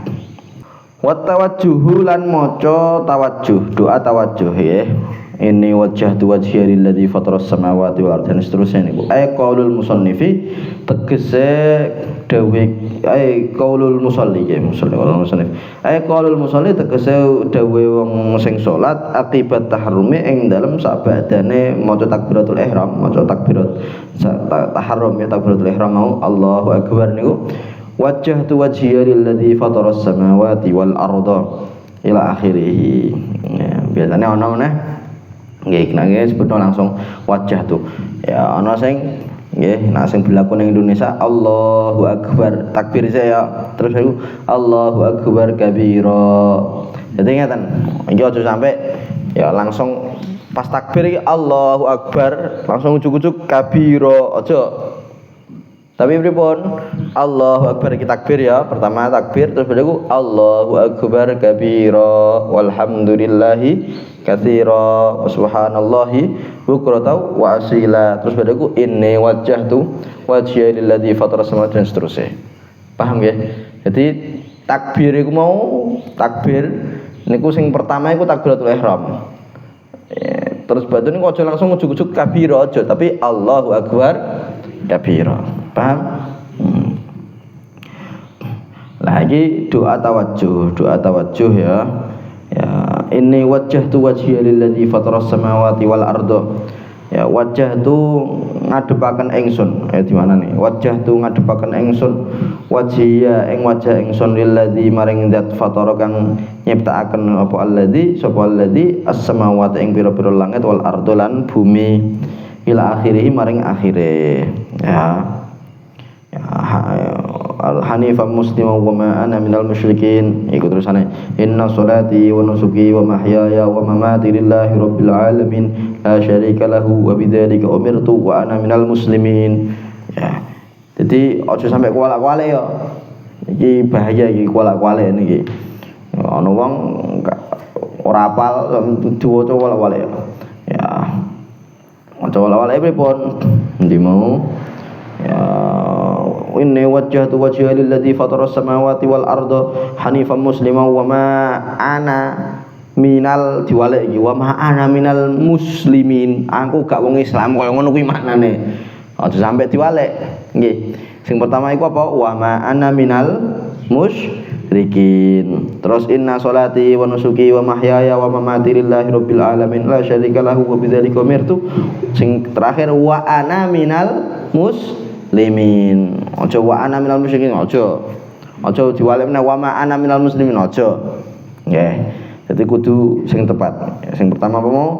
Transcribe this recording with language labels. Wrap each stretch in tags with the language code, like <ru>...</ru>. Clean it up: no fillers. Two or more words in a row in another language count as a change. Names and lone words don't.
<jv>Wa tawajjuhu lan maca tawajjuh, doa tawajjuh ya.</jv> <ar>Ini وجهت وجهي للذي فطر السماوات والأرض</ar> <id>dan seterusnya</id> <ar>niku. قول المصنف</ar> <jv>tegese dawuh</jv> <ar>قول المصلي ya مصلي والمصنف. قول المصلي</ar> <jv>tegese dawuh wong sing salat akibat tahrumi ing dalem sabadane maca</jv> <ar>تكبيرة الإحرام,</ar> <jv>maca</jv> <ar>تكبيرة تحريم</ar> <jv>ya</jv> <ar>تكبيرة الإحرام</ar> <jv>mau</jv> <ar>الله أكبر</ar> <jv>niku.</jv> <ar>وجهت وجهي للذي فطر السماوات والأرض إلى آخره.</ar> <jv>Ya, biasanya ana meneh nggih nangge sebutno langsung wajah tuh. Ya ana sing nggih nek sing berlaku ning Indonesia</jv> <ar>الله أكبر</ar> <jv>takbir saya terus aku</jv> <ar>الله أكبر كبيرا.</ar> <jv>Jadi ngeten iki aja sampai ya langsung pas takbir iki</jv> <ar>الله أكبر</ar> <jv>langsung ujug-ujug kabira aja. Tapi pripun?</jv> <ar>الله أكبر</ar> <jv>kita takbir ya.</jv> <id>Pertama takbir terus berikut</id> <ar>الله أكبر كبيرا والحمد لله كثيرا وسبحان الله بكرة وأصيلا.</ar> <jv>Terus berikut</jv> <ar>إني وجهت وجهي للذي فطر السماوات</ar> <id>dan seterusnya.</id> <jv>Paham ya? Jadi takbir iku mau takbir niku sing pertama iku takbiratul ihram. Terus badhe niku aja langsung ujug-ujug kabira aja, tapi</jv> <ar>الله أكبر كبيرا.</ar> <jv>Paham? Lagi doa tawajjuh ya.</jv> <ar>Ya, إني وجهت وجهي للذي فطر السماوات والأرض.</ar> <jv>Ya, wajjahtu ngadepaken ingsun.</jv> <id>Di mana nih?</id> <jv>Wajjahtu ngadepaken ingsun wajhiya ing wajah ingsun lilladzi maring zat fatara kang nyiptakaken apa alladzi sapa alladzi as-samawati ing pira-pira langit</jv> <ar>والأرض</ar> <jv>lan bumi</jv> <ar>إلى آخره</ar> <jv>maring akhire.</jv> <ar>Ya. حنيفا مسلما وما أنا من المشركين.</ar> <jv>Iku terusane</jv> <ar>إن صلاتي ونسكي ومحياي ومماتي لله رب العالمين لا شريك له وبذلك أمرت وأنا من المسلمين. Ya.</ar> <jv>Jadi aja sampai kuala-kuale ya. Iki bahaya iki kuala-kuale niki. Ana wong ora apal diwaca kuala-kuale ya. Ya. Maca kuala-kuale pripun? Endi mau?</jv> <ar>Ya إني وجهت وجهي للذي فطر السماوات والأرض حنيفا مسلما وما أنا من</ar> <jv>diwalek iki</jv> <ar>وما أنا من المسلمين.</ar> <jv>Aku gak wong Islam kaya ngono kuwi maknane. Aja sampe diwalek. Nggih. Sing pertama iku apa?</jv> <ar>وما أنا من المشركين. Terus إن صلاتي ونسكي ومحياي ومماتي لله رب العالمين لا شريك له وبذلك أمرت.</ar> <jv>Sing terakhir</jv> <ar>وأنا من المسلمين. Aja وأنا من المشركين</ar> <jv>aja. Aja diwalemne</jv> <ar>وما أنا من المسلمين aja.</ar> <jv>Nggih. Jadi kudu sing tepat. Sing pertama apa mau?</jv>